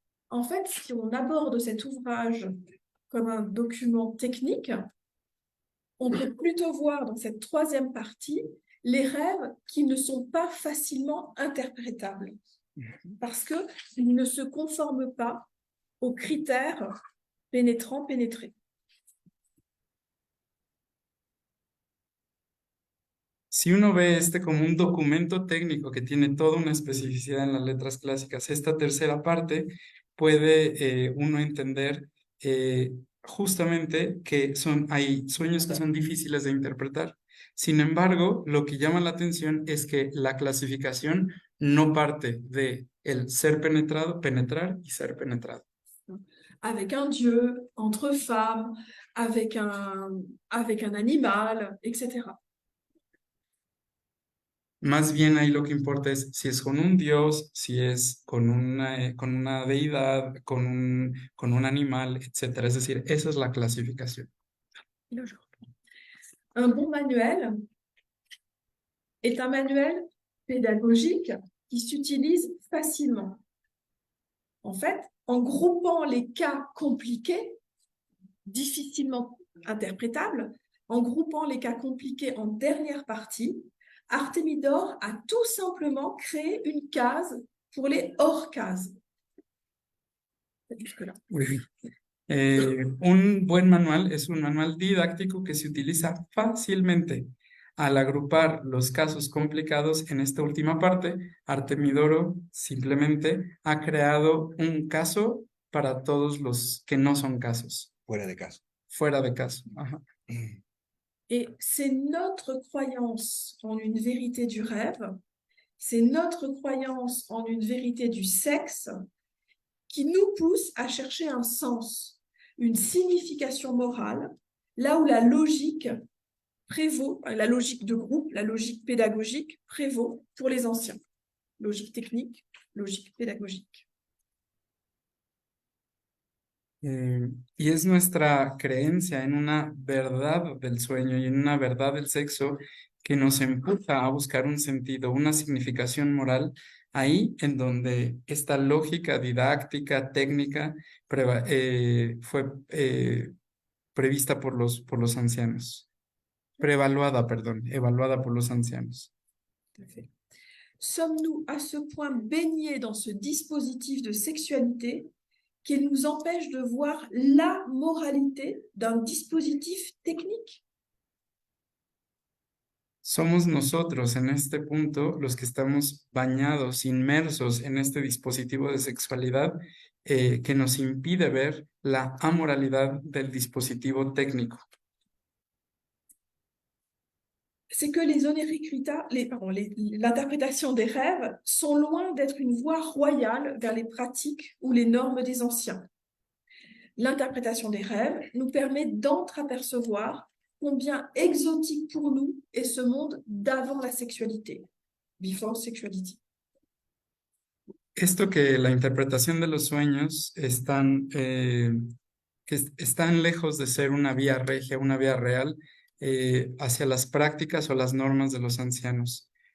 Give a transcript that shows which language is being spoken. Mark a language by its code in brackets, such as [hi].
[fr] En fait, si on aborde cet ouvrage comme un document technique, on peut plutôt voir dans cette troisième partie les rêves qui ne sont pas facilement interprétables parce qu'ils ne se conforment pas aux critères pénétrants-pénétrés. [es] Si uno ve este como un documento técnico que tiene toda una especificidad en las letras clásicas, esta tercera parte puede uno entender justamente que hay sueños que son difíciles de interpretar. Sin embargo, lo que llama la atención es que la clasificación no parte de el ser penetrado, penetrar y ser penetrado. [fr] Avec un dieu, entre femmes, avec un animal, etc. [es] Más bien ahí lo que importa es si es con un dios, si es con una deidad, con un animal, etc. Es decir, esa es la clasificación. [fr] Un bon manuel est un manuel pédagogique qui s'utilise facilement. En fait, en groupant les cas compliqués, difficilement interprétables, en groupant les cas compliqués en dernière partie, Artemidor a tout simplement créé une case pour les hors-cases. Jusque-là. [es] Muy bien. Un buen manual es un manual didáctico que se utiliza fácilmente. Al agrupar los casos complicados en esta última parte, Artemidoro simplemente ha creado un caso para todos los que no son casos. Fuera de caso. Fuera de caso. Ajá. [fr] Et c'est notre croyance en une vérité du rêve, c'est notre croyance en une vérité du sexe qui nous pousse à chercher un sens, une signification morale, là où la logique prévaut, la logique de groupe, la logique pédagogique prévaut pour les anciens. Logique technique, logique pédagogique. [es] Y es nuestra creencia en una verdad del sueño y en una verdad del sexo que nos empuja a buscar un sentido, una significación moral, ahí en donde esta lógica didáctica, técnica, fue prevista por los ancianos. Evaluada por los ancianos. [fr] Tout à fait. Sommes-nous à ce point baignés dans ce dispositif de sexualité qu'il nous empêche de voir la moralité d'un dispositif technique? [es] Somos nosotros en este punto los que estamos bañados, inmersos en este dispositivo de sexualidad que nos impide ver la amoralidad del dispositivo técnico. [fr] C'est que les oniricrita, l'interprétation des rêves sont loin d'être une voie royale vers les pratiques ou les normes des anciens. L'interprétation des rêves nous permet d'entreapercevoir combien exotique pour nous est ce monde d'avant la sexualité, [en] before sexuality. [es] Esto que la interpretación de los sueños están lejos de ser una vía regia, una vía real, hacia las prácticas o las normas de los ancianos.